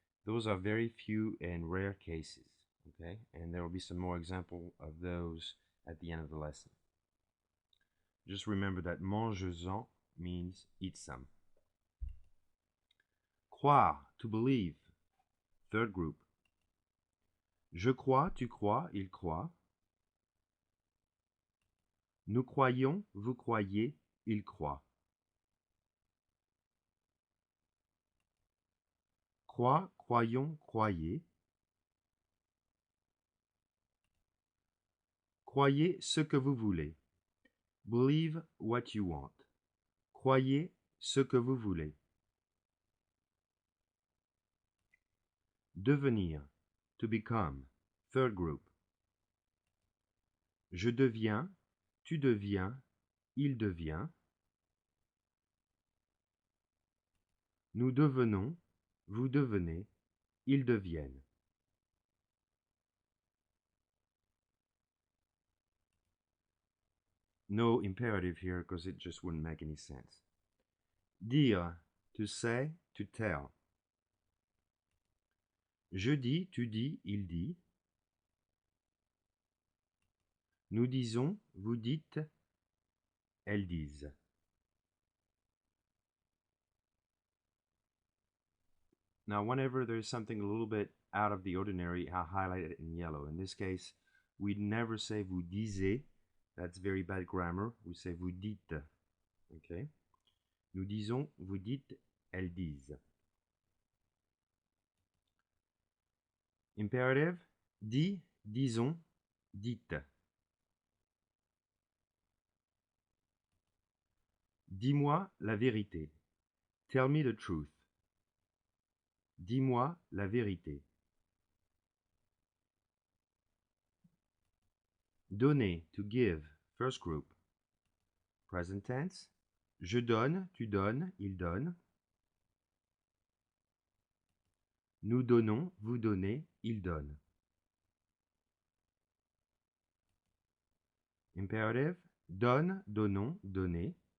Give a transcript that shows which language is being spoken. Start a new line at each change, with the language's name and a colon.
English: Those are very few and rare cases, okay? And there will be some more example of those at the end of the lesson. Just remember that mange-en means eat some. Croire, to believe, third group.
French: Je crois, tu crois, il croit. Nous croyons, vous croyez, il croit. Crois, croyons, croyez. Croyez ce que vous voulez.
English: Believe what you want.
French: Croyez ce que vous voulez.
English: Devenir, to become, third group.
French: Je deviens, tu deviens, il devient. Nous devenons, vous devenez, ils deviennent.
English: No imperative here because it just wouldn't make any sense. Dire, to say, to tell.
French: Je dis, tu dis, il dit. Nous disons, vous dites, elles disent.
English: Now, whenever there's something a little bit out of the ordinary, I'll highlight it in yellow. In this case, we never say
French: vous disiez.
English: That's very bad grammar. We say
French: vous dites.
English: Okay?
French: Nous disons, vous dites, elles disent. Imperative, dis, disons, dites. Dis-moi la vérité.
English: Tell me the truth.
French: Dis-moi la vérité.
English: Donner, to give, first group. Present tense.
French: Je donne, tu donnes, il donne. Nous donnons, vous donnez, il donne. Imperative, donne, donnons, donnez.